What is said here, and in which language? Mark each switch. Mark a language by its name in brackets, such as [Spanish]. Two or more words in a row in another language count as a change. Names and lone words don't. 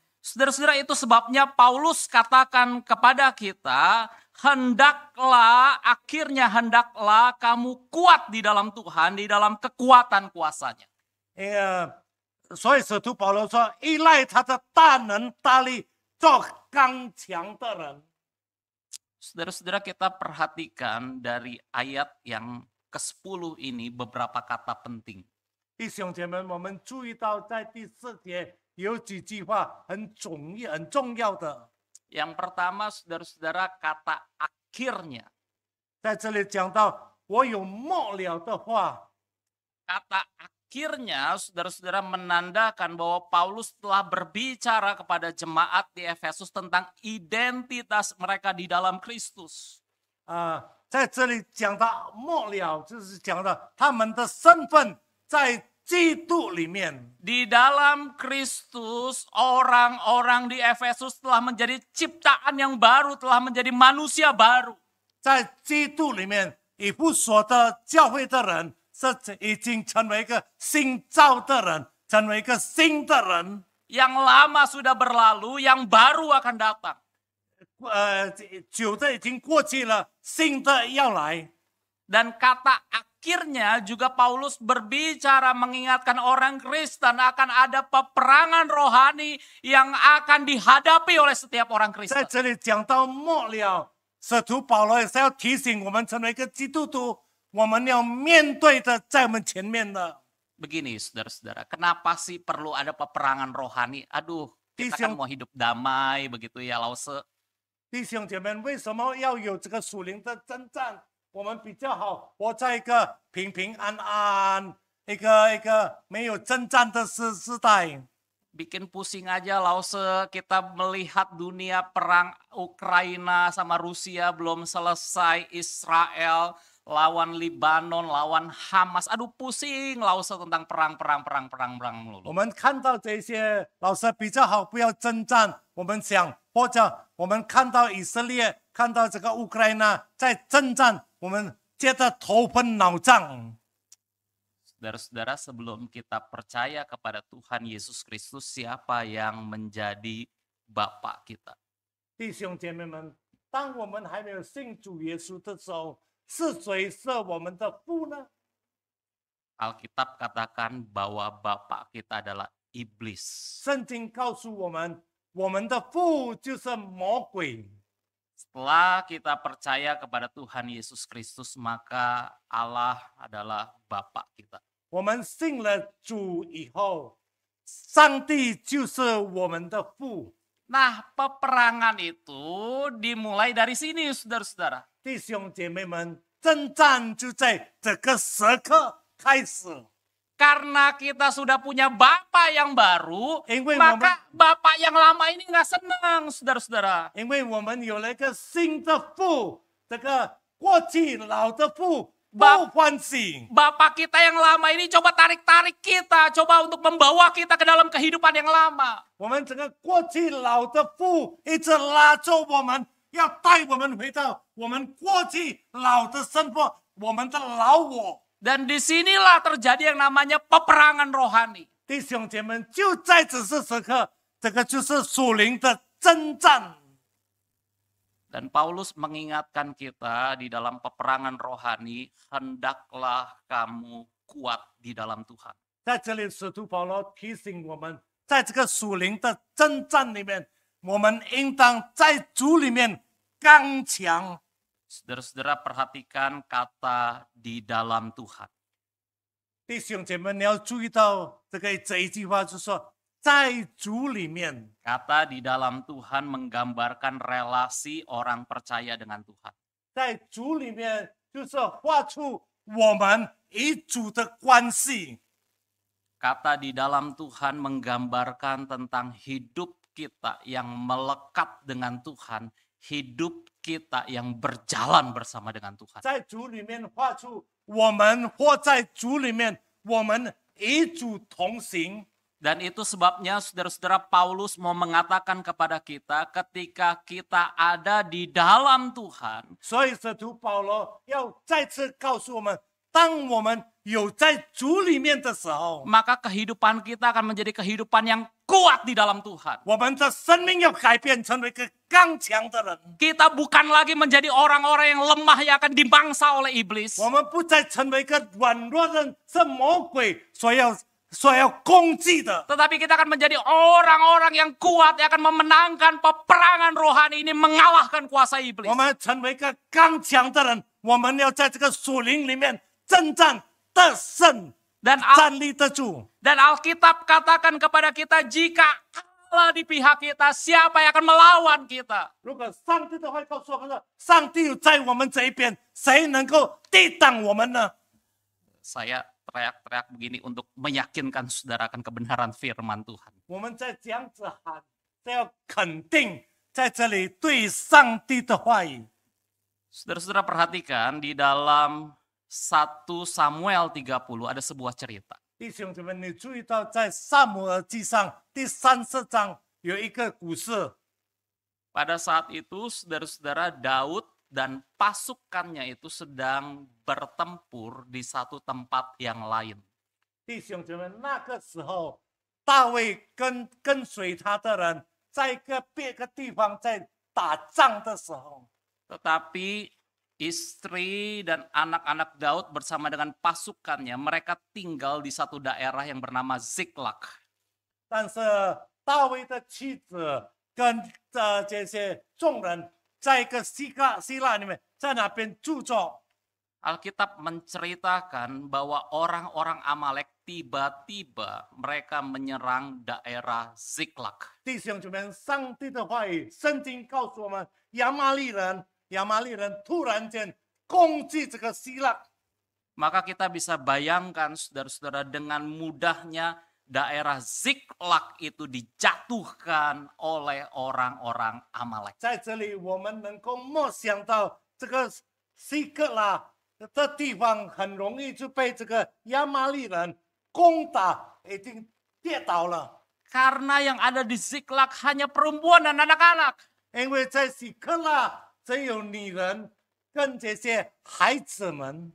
[Indonesian] Saudara-saudara, itu sebabnya Paulus katakan kepada kita, hendaklah kamu kuat di dalam Tuhan, di dalam kekuatan kuasanya. [Chinese] 所以使徒保罗说：“依赖他的大能大力，做刚强的人。” [Indonesian] Saudara-saudara, kita perhatikan dari ayat yang ke-10 ini beberapa kata penting. [Chinese] 弟兄姐妹，我们注意到在第4节有几句话很重要的。 [Indonesian] Yang pertama, saudara-saudara, kata akhirnya. [Chinese] 在这里讲到我有末了的话。 [Indonesian] Kata akhirnya, saudara-saudara, menandakan bahwa Paulus telah berbicara kepada jemaat di Efesus tentang identitas mereka di dalam Kristus. [Chinese] 在这里讲到末了，就是讲到他们的身份在基督里面。 [Indonesian] Di dalam Kristus, orang-orang di Efesus telah menjadi ciptaan yang baru, telah menjadi manusia baru. [Chinese] 在基督里面，以弗所的教会的人是已经成为一个新造的人，成为一个新的人。 [Indonesian] Yang lama sudah berlalu, yang baru akan datang. [Chinese] 旧的已经过去了，新的要来。 [Indonesian] Dan kata akhirnya juga Paulus berbicara mengingatkan orang Kristen akan ada peperangan rohani yang akan dihadapi oleh setiap orang [Chinese] 在 [Indonesian] Kristen. [Chinese] 这里讲到末了，使徒保罗也是要提醒我们，成为一个基督徒，我们要面对的在我们前面的。 [Indonesian] Begini saudara-saudara, kenapa sih perlu ada peperangan rohani? Aduh, kita kan mau hidup damai begitu ya, Lause. [Chinese] 弟兄姐妹，为什么要有这个属灵的征战？我们比较好活在一个平平安安、一个没有征战的时代。 [Indonesian] Bikin pusing aja Lause, kita melihat dunia perang Ukraina sama Rusia belum selesai, Israel lawan Libanon, lawan Hamas. Aduh pusing Lause tentang perang melulu. [Chinese] 我们看到这些，老师比较好，不要征战。我们想，或者我们看到以色列，看到这个乌克兰在征战，我们觉得头昏脑胀。 [Indonesian] Saudara-saudara, sebelum kita percaya kepada Tuhan Yesus Kristus, siapa yang menjadi Bapa kita? [Chinese] 弟兄姐妹们，当我们还没有信主耶稣的时候，是谁是我们的父呢？ [Indonesian] Alkitab katakan bahwa Bapa kita adalah iblis. [Chinese] 圣经告诉我们，我们的父就是魔鬼。 [Indonesian] Setelah kita percaya kepada Tuhan Yesus Kristus, maka Allah adalah Bapa kita. [Chinese] 我们信了主以后，上帝就是我们的父。 [Indonesian] Nah, peperangan itu dimulai dari sini, saudara-saudara. [Chinese] 弟兄姐妹们，征战就在这个时刻开始。 [Indonesian] Karena kita sudah punya Bapa yang baru, Ingin maka Bapa yang lama ini nggak senang, saudara-saudara. [Chinese] 因为我们有了一个新的父，这个过去老的父不欢喜。 [Indonesian] Bapak kita yang lama ini coba tarik-tarik kita, coba untuk membawa kita ke dalam kehidupan yang lama. [Chinese] 我们这个过去老的父一直拉着我们，要带我们回到我们过去老的生活，我们的老我。 [Indonesian] Dan disinilah terjadi yang namanya peperangan rohani. [Chinese] 弟兄姐妹们，就在此时此刻，这个就是属灵的征战。 [Indonesian] Dan Paulus mengingatkan kita di dalam peperangan rohani, hendaklah kamu kuat di dalam Tuhan. [Chinese] 在这里，使徒保罗提醒我们，在这个属灵的征战里面，我们应当在主里面刚强。 [Indonesian] Saudara-saudara perhatikan kata di dalam Tuhan. [Chinese] 弟兄姐妹，你要注意到这一句话，就是说，在主里面， [Indonesian] Kata di dalam Tuhan menggambarkan relasi orang percaya dengan Tuhan. [Chinese] 在主里面就是画出我们与主的关系。 [Indonesian] Kata di dalam Tuhan menggambarkan tentang hidup kita yang melekat dengan Tuhan, hidup kita yang berjalan bersama dengan Tuhan. [Chinese] 在主里面画出我们或在主里面，我们与主同行。 [Indonesian] Dan itu sebabnya saudara-saudara Paulus mau mengatakan kepada kita ketika kita ada di dalam Tuhan. [Chinese] 所以使徒保罗要再次告诉我们，当我们有在主里面的时候， [Indonesian] Maka kehidupan kita akan menjadi kehidupan yang kuat di dalam Tuhan. [Chinese] 我们的生命要改变成为一个刚强的人。 [Indonesian] Kita bukan lagi menjadi orang-orang yang lemah yang akan dimangsa oleh iblis. [Chinese] 我们不再成为一个软弱人，是魔鬼所要攻击的。 [Indonesian] Tetapi kita akan menjadi orang-orang yang kuat yang akan memenangkan peperangan rohani ini, mengalahkan kuasa iblis. [Chinese] 我们成为一个刚强的人，我们要在这个属灵里面征战得胜， [Indonesian] Dan [Chinese] 站立得住。 [Indonesian] Alkitab katakan kepada kita, jika Allah di pihak kita, siapa yang akan melawan kita? [Chinese] 如果上帝的话告诉我们说，上帝在我们这一边，谁能够抵挡我们呢？ [Indonesian] Saya teriak-teriak begini untuk meyakinkan saudara akan kebenaran firman Tuhan. [Chinese] 我们在这样子喊，这要肯定在这里对上帝的话语。 [Indonesian] Saudara-saudara perhatikan di dalam 1 Samuel 30 ada sebuah cerita. [Chinese] 弟兄姊妹，你注意到在撒母耳记上第30章有一个故事。 [Indonesian] Pada saat itu saudara-saudara Daud dan pasukannya itu sedang bertempur di satu tempat yang lain. [Chinese] 弟兄姊妹，那个时候大卫跟随他的人在别个地方在打仗的时候， [Indonesian] Tetapi istri dan anak-anak Daud bersama dengan pasukannya, mereka tinggal di satu daerah yang bernama Ziklag. [Chinese] 但是大卫的妻子跟这些众人在一个希腊里面，在那边住着。 [Indonesian] Alkitab menceritakan bahwa orang-orang Amalek tiba-tiba mereka menyerang daerah Ziklag. [Chinese] 弟兄姊妹，上帝的话语，圣经告诉我们，亚玛力人突然间攻击这个希腊。 [Indonesian] Maka kita bisa bayangkan saudara-saudara dengan mudahnya daerah Ziklag itu dijatuhkan oleh orang-orang Amalek. [Chinese] 在这里，我们能够默想到这个希格拉的地方，很容易就被这个亚玛力人攻打，已经跌倒了。 [Indonesian] Karena yang ada di Ziklag hanya perempuan dan anak-anak. [Chinese] 因为在希格拉只有女人跟这些孩子们，